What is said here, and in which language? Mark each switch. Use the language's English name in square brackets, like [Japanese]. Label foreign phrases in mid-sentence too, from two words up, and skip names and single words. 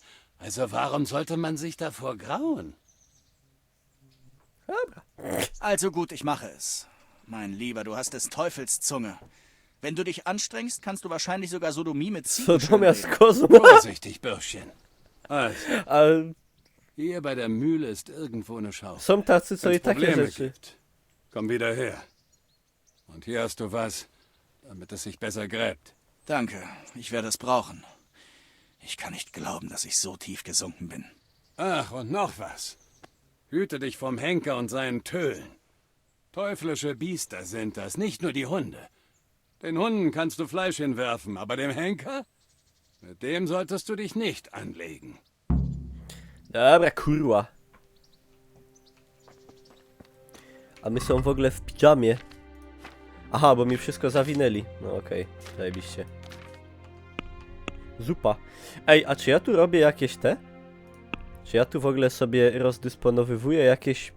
[German] Also warum sollte man sich davor grauen? Also gut, ich mache es. Mein Lieber, du hast des Teufels Zunge. Wenn du dich anstrengst, kannst du wahrscheinlich sogar Sodomie mit Ziegen Sodomias schönreden. Kozma. Vorsichtig, Bürschchen. Also, hier bei der Mühle ist irgendwo eine Schaufel. [Polish] Są tacy, co [German] Wenn's [Polish] i takie [German] Probleme [Polish] rzeczy. [German] gibt, komm wieder her. Und hier hast du was, damit es sich besser gräbt. Danke, ich werde es brauchen. Ich kann nicht glauben, dass ich so tief gesunken bin. Ach, und noch was. Hüte dich vom Henker und seinen Tölen. Teuflische Biester sind das, nicht nur die Hunde. Den Hunden kannst du Fleisch hinwerfen, aber dem Henker? Mit dem solltest du dich nicht anlegen. [Polish] Dobra, kurwa. A my są w ogóle w pijamie. Aha, bo mi wszystko zawinęli. No okej, zajebiście. Zupa. Ej, a czy ja tu robię jakieś te? Czy ja tu w ogóle sobie rozdysponowywuję jakieś...